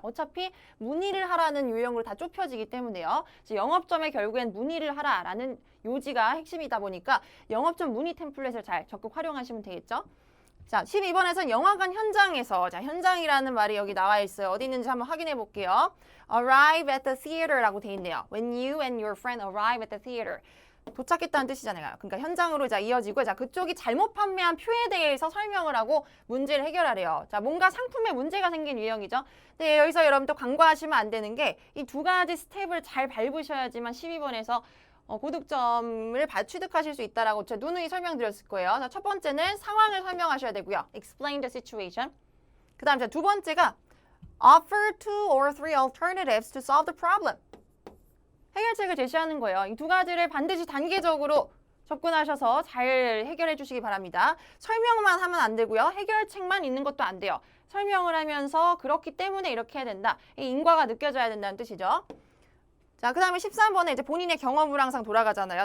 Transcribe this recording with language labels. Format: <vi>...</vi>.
<ko>어차피 문의를 하라는 유형으로 다 좁혀지기 때문에요. 영업점에 결국엔 문의를 하라라는 요지가 핵심이다 보니까 영업점 문의 템플릿을 잘 적극 활용하시면 되겠죠. 자, 12번에서는 영화관 현장에서, 자, 현장이라는 말이 여기 나와 있어요. 어디 있는지 한번 확인해 볼게요.</ko> <en>Arrive at the theater</en> <ko>라고 돼 있네요.</ko> <en>When you and your friend arrive at the theater.</en> <ko>도착했다는 뜻이잖아요. 그러니까 현장으로 자 이어지고, 자, 그쪽이 잘못 판매한 표에 대해서 설명을 하고 문제를 해결하래요. 자, 뭔가 상품에 문제가 생긴 유형이죠. 근데 여기서 여러분 또 간과하시면 안 되는 게 이 두 가지 스텝을 잘 밟으셔야지만 12번에서 고득점을 취득하실 수 있다라고 제가 누누이 설명드렸을 거예요. 자, 첫 번째는 상황을 설명하셔야 되고요.</ko> <en>Explain the situation.</en> <ko>그 다음 두 번째가</ko> <en>Offer 2 or 3 alternatives to solve the problem.</en> <ko>해결책을 제시하는 거예요. 이 두 가지를 반드시 단계적으로 접근하셔서 잘 해결해 주시기 바랍니다. 설명만 하면 안 되고요. 해결책만 있는 것도 안 돼요. 설명을 하면서 그렇기 때문에 이렇게 해야 된다. 이 인과가 느껴져야 된다는 뜻이죠. 자, 그 다음에 13번에 이제 본인의 경험으로 항상 돌아가잖아요.</ko>